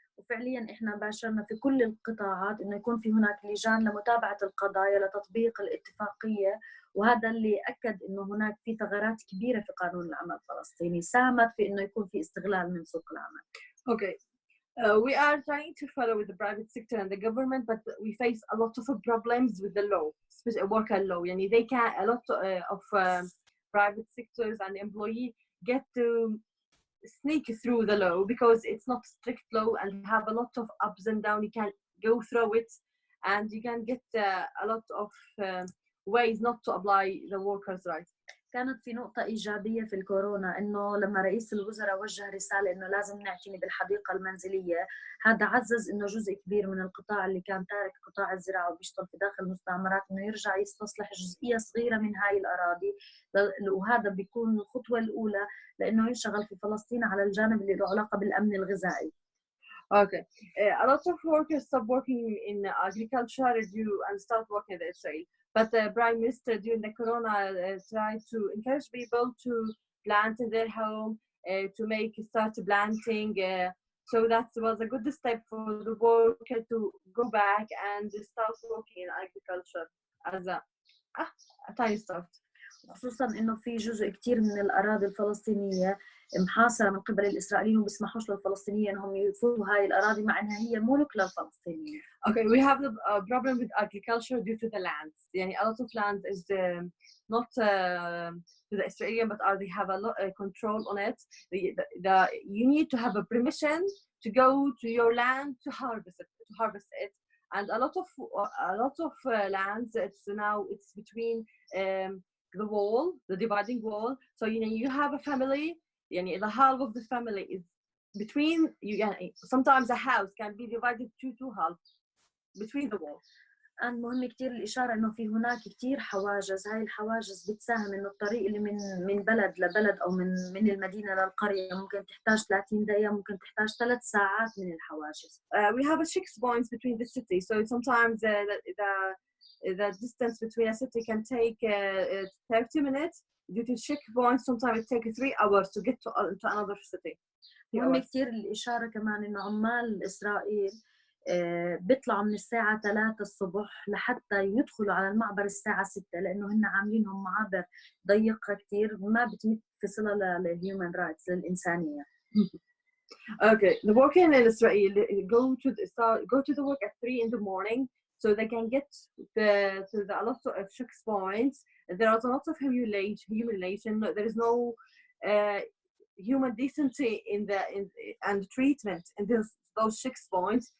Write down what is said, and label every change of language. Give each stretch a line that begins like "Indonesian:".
Arabic: وفعليا احنا باشرنا في كل القطاعات انه يكون في هناك لجان لمتابعة القضايا لتطبيق الاتفاقية، وهذا اللي اكد انه هناك في ثغرات كبيرة في قانون العمل الفلسطيني ساهمت في انه يكون في استغلال من سوق العمل.
English: Okay. We are trying to follow with the private sector and the government, but we face a lot of problems with the law, especially worker law. Yani they can a lot of private sectors and employee get to sneak through the law because it's not strict law and have a lot of ups and downs. You can go through it, and you can get a lot of ways not to apply the workers' rights.
Arabic: كانت في نقطة إيجابية في الكورونا إنه لما رئيس الوزراء وجه رسالة إنه لازم نعتني بالحديقة المنزلية، هذا عزز إنه جزء كبير من القطاع اللي كان تارك قطاع الزراعة وبيشتغل في داخل المستعمرات إنه يرجع يستصلح جزئية صغيرة من هاي الأراضي، وهذا بيكون الخطوة الأولى لأنه ينشغل في فلسطين على الجانب اللي له علاقة بالأمن الغذائي.
English: Okay, a lot of workers stop working in agriculture and start working in Israel. But the Prime Minister during the Corona tried to encourage people to plant in their home, to start planting. So that was a good step for the worker to go back and start working in agriculture as a tiny start.
Arabic: خصوصا انه في جزء كثير من الاراضي الفلسطينيه محاصره من قبل الاسرائيليين وما بيسمحوش للفلسطينيين انهم يفوتوا هاي الاراضي مع انها هي ملك للفلسطينيين.
English: Okay, we have a problem with agriculture due to the lands. يعني a lot of land is not to the Israeli, but they have a lot control on it. You need to have a permission to go to your land to harvest it. And a lot of lands it's between the wall, the dividing wall. So you have a family, the half of the family is between you. Sometimes a house can be divided to two halves between the wall.
Arabic: مهم كتير الإشارة إنه في هناك كتير حواجز. هاي الحواجز بتساهم إنه الطريق اللي من بلد لبلد أو من المدينة للقرية ممكن تحتاج 30 دقيقة، ممكن تحتاج 3 ساعات من الحواجز.
English: We have a checkpoints between the city, so sometimes the distance between a city can take 30 minutes due to checkpoints. Sometimes it takes 3 hours to get to another city.
Arabic: مهم كتير الإشارة كمان إنه عمال إسرائيل بيطلعوا من الساعة 3 الصبح لحتى يدخلوا على المعبر الساعة 6، لأنه هن عاملينهم معابر ضيقة كتير ما بتمت في صلة
English: للهيومن رايتس
Arabic: للإنسانية.
English: Okay, the worker in Israel go to the work at 3 in the morning, so they can get to a lot of checkpoints. There is a lot of humiliation. There is no human decency and treatment in those checkpoints.